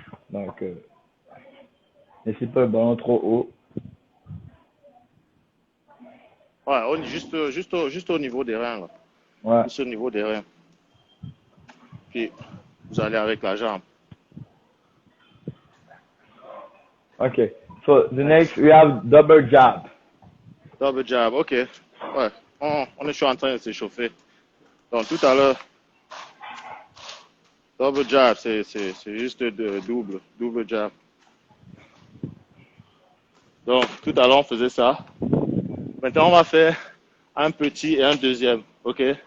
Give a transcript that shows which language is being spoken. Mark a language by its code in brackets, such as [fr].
[fr] Donc, laissez pas le ballon trop haut. Ouais, juste au niveau des reins. Là. Ouais. Juste au niveau des reins. Puis, vous allez avec la jambe. [en] Okay. So, the next, we have double jab. Double jab, ok. [fr] Ouais, on est toujours en train de s'échauffer. Donc, tout à l'heure, double jab, c'est juste double jab. Donc, tout à l'heure, on faisait ça. Maintenant, on va faire un petit et un deuxième, ok?